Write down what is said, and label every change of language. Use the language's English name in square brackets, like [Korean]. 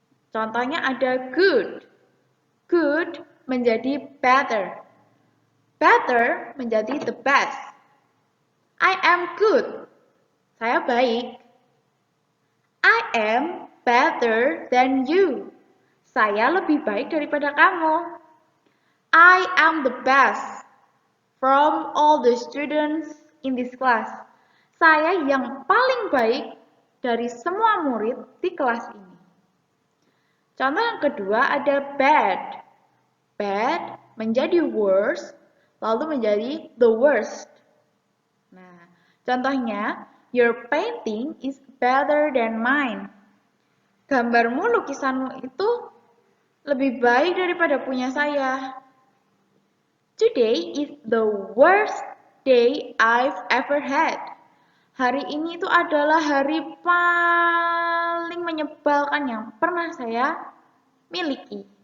[Indonesian] Contohnya ada good. Good menjadi better. [English] Better [Indonesian] menjadi [English] the best. I am good. [Indonesian] Saya baik. [English] I am better than you. [Indonesian] Saya lebih baik daripada kamu. [English] I am the best from all the students in this class. [Indonesian] Saya yang paling baik dari semua murid di kelas ini. Contoh yang kedua ada bad. Bad menjadi worse, lalu menjadi the worst. Nah, contohnya, [English] your painting is better than mine. [Indonesian] Gambarmu, lukisanmu itu lebih baik daripada punya saya. [English] Today is the worst day I've ever had. [Indonesian] Hari ini itu adalah hari paling menyebalkan yang pernah saya miliki.